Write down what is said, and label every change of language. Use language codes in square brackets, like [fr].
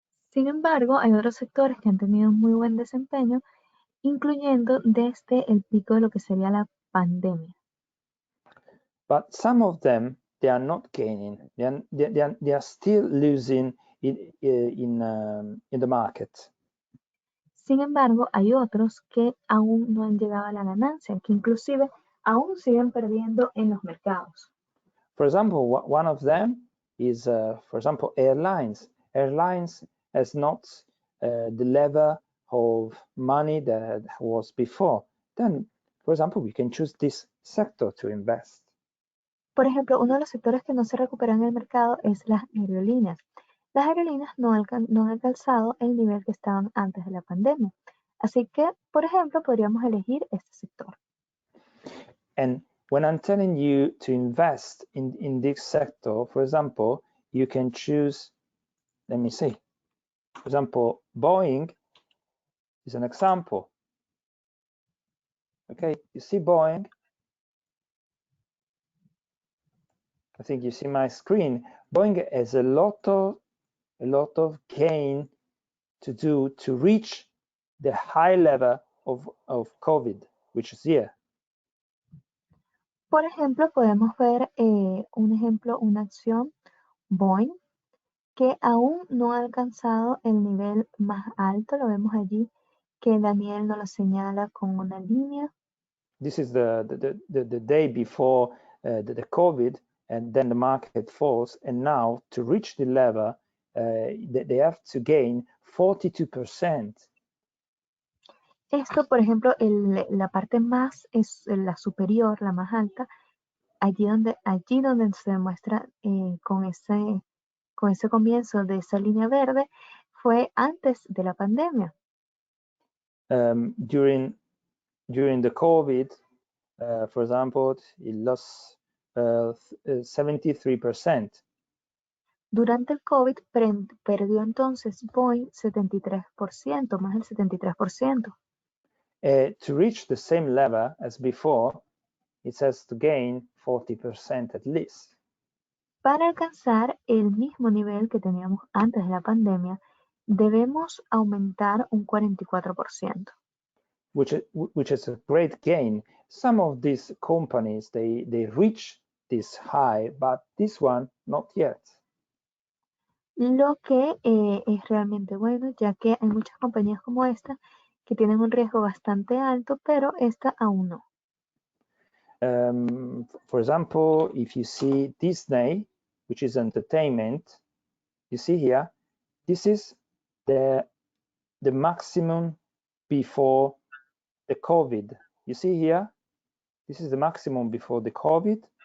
[es] Sin embargo, hay otros sectores que han tenido muy buen desempeño, incluyendo desde el pico de lo que sería la pandemia. [en] But some of them, they are not gaining. They are still losing in the market. [es] Sin embargo, hay otros que aún no han llegado a la ganancia, que inclusive aún siguen perdiendo en los mercados. [en] For example, one of them is, for example, airlines. Airlines has not the level of money that was before. Then, for example, we can choose this sector to invest. [es] Por ejemplo, uno de los sectores que no se recuperan en el mercado es las aerolíneas. Las aerolíneas no han alcanzado el nivel que estaban antes de la pandemia. Así que, por ejemplo, podríamos elegir este sector. [en] And when I'm telling you to invest in this sector, for example, you can choose, let me see, for example, Boeing is an example. Okay, you see Boeing. I think you see my screen. Boeing has a lot of gain to do to reach the high level of COVID, which is here. [es] Por ejemplo, podemos ver una acción, Boeing, que aún no ha alcanzado el nivel más alto. Lo vemos allí que Daniel nos lo señala con una línea. [en] This is the day before the COVID, and then the market falls. And now to reach the level, they have to gain 42%. [es] Esto, por ejemplo, la parte más es la superior, la más alta, allí donde se demuestra con ese comienzo de esa línea verde, fue antes de la pandemia. [en] During the COVID, for example, it lost 73%. [es] Durante el COVID perdió entonces Boeing 73%, más del 73%. [en] To reach the same level as before, it has to gain 40% at least. [es] Para alcanzar el mismo nivel que teníamos antes de la pandemia, debemos aumentar un 44%. [en] Which is a great gain. Some of these companies, they reach this high, but this one not yet. [es] Lo que es realmente bueno, ya que hay muchas compañías como esta que tienen un riesgo bastante alto, pero esta aún no. [en] For example, if you see Disney, which is entertainment, you see here, this is the maximum before the COVID. You see here, this is the maximum before the COVID.